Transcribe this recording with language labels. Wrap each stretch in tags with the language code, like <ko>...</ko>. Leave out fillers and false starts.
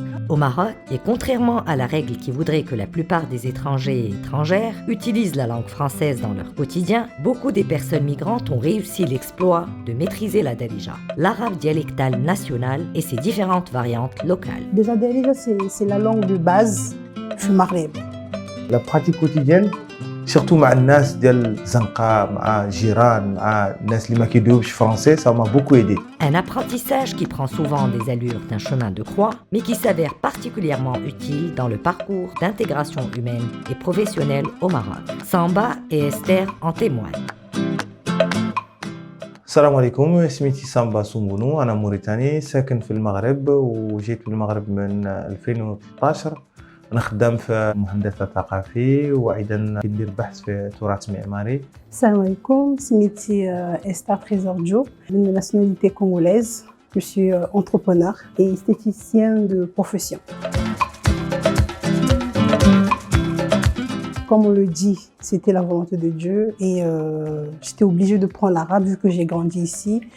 <fr>Au Maroc, et contrairement à la règle qui voudrait que la plupart des étrangers et étrangères utilisent la langue française dans leur quotidien, beaucoup des personnes migrantes ont réussi l'exploit de maîtriser la darija, l'arabe dialectal national et ses différentes variantes locales. Déjà, darija, c'est la langue de base du Maghreb. La pratique quotidienne, surtout</fr> <ar>مع الناس ديال زنقة مع جيران مع الناس اللي ما كيدويوش</ar> <fr>français, ça m'a beaucoup aidé. Un apprentissage qui prend souvent des allures d'un chemin de croix, mais qui s'avère particulièrement utile dans le parcours d'intégration humaine et professionnelle au Maroc. Samba et Esther en témoignent.</fr> <ar>السلام عليكم، اسميتي سامبا سومبونو، أنا موريتاني ساكن في المغرب وجيت للمغرب من 2013. أنا خدام في مهندسة ثقافي وأيضا كندير بحث في تراث معماري.</ar> <fr>Salam alaikum, Smiti Esther Trésor-Djo, d'une nationalité congolaise. Je suis entrepreneur et esthéticien de profession. Comme on le dit, c'était la volonté de Dieu et j'étais obligée de prendre l'arabe vu que j'ai grandi ici.</fr>